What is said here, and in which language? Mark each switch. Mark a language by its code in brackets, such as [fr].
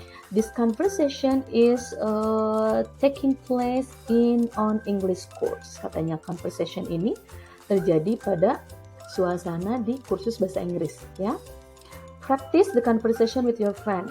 [en] This conversation is taking place in on English course. [id] Katanya conversation ini terjadi pada suasana di kursus bahasa Inggris ya. [en] Practice the conversation with your friend.